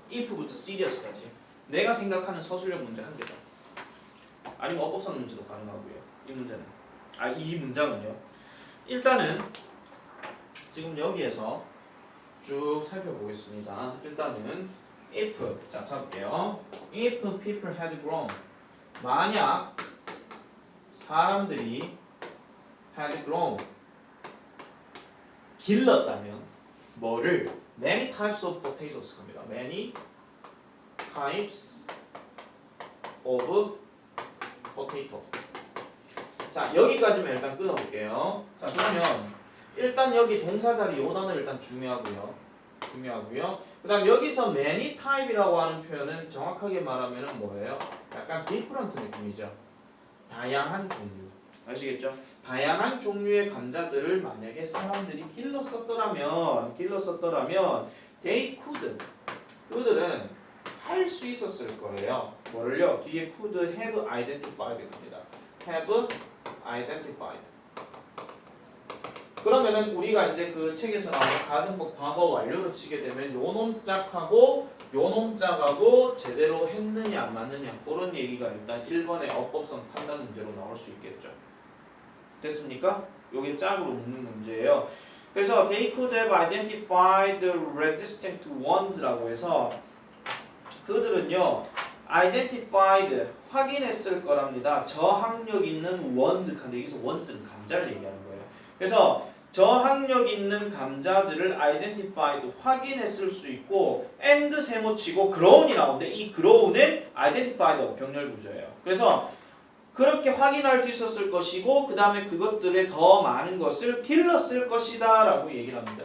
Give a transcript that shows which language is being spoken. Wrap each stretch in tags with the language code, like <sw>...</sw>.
<ko>if부터 serious까지. 내가 생각하는 서술형 문제 한 개죠. 아니면 어법상 문제도 가능하고요. 이 문제는. 이 문장은요. 일단은 지금 여기에서 쭉 살펴보겠습니다. 일단은 if 자 찾을게요.</ko> <en>If people had grown</en> <ko>만약 사람들이</ko> <en>had grown</en> <ko>길렀다면 뭐를</ko> <en>many types of potatoes</en> <ko>합니다.</ko> <en>many types of potato.</en> <ko>자, 여기까지만 일단 끊어볼게요. 자, 그러면 일단 여기 동사 자리 요 단어 일단 중요하고요. 그 다음 여기서 many type이라고 하는 표현은 정확하게 말하면 뭐예요? 약간 different 느낌이죠. 다양한 종류. 아시겠죠? 다양한 종류의 감자들을 만약에 사람들이 길렀었더라면</ko> <en>they could</en> <ko>그들은 할 수 있었을 거예요. 뭐를요? 뒤에</ko> <en>could have identified</en> <ko>합니다.</ko> <en>have identified.</en> <ko>그러면은 우리가 이제 그 책에서 나오는 가정법 과거 완료로 치게 되면 요 놈짝하고 요 놈짝하고 제대로 했느냐 안 맞느냐 그런 얘기가 일단 1번의 어법성 판단 문제로 나올 수 있겠죠. 됐습니까? 요게 짝으로 묻는 문제예요.</ko> <en>그래서 they could have identified the resistant ones라고</en> <ko>해서 그들은요</ko> <en>identified</en> <ko>확인했을 거랍니다. 저항력 있는 ones 근데 여기서 ones는 감자를 얘기하는 거예요. 그래서 저항력 있는 감자들을 identified 확인했을 수 있고 and 세모치고 grown이 나오는데 이 grown은 identified 병렬 구조예요. 그래서 그렇게 확인할 수 있었을 것이고 그 다음에 그것들의 더 많은 것을 길렀을 것이다 라고 얘기를 합니다.</ko>